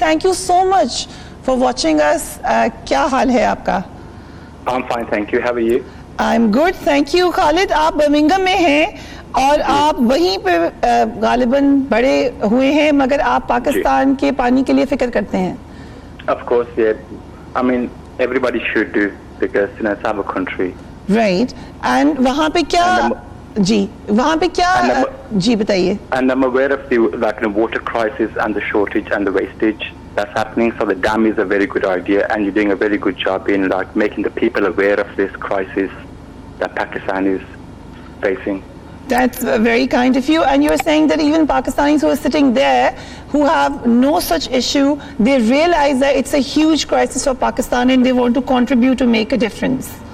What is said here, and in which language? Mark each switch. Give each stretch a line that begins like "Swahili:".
English: Thank you so much for watching us.
Urdu: کیا حال ہے آپ کا؟
English: I'm fine, thank you. How are you? I'm good, thank you.
Urdu: خالد, آپ برمنگھم میں ہیں اور آپ وہیں پہ غالباً بڑے ہوئے ہیں مگر آپ پاکستان کے پانی کے لیے فکر کرتے ہیں.
English: Of course, yeah. I mean, everybody should do because, you know, it's our country. Right.
Urdu: And وہاں پہ کیا جی وہاں پہ کیا جی بتائیے.
English: And I'm aware of the water crisis and the shortage and the wastage that's happening. So the dam is a very good idea, and you're doing a very good job in making the people aware of this crisis that Pakistan is facing. That's very kind of you. And you're saying that even Pakistanis who are sitting there who have no such issue, they realize that it's a huge crisis for Pakistan and they want to contribute to make a difference.